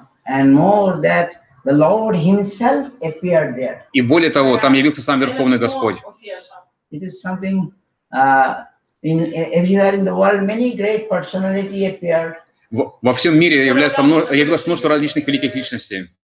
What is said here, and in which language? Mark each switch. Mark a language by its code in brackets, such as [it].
[en] And more that the Lord Himself appeared there. [ru] И более того, там явился сам Верховный Господь. [en] It is something everywhere in the world, many great personality appeared. [ru] Во всем мире явилось множество различных великих личностей.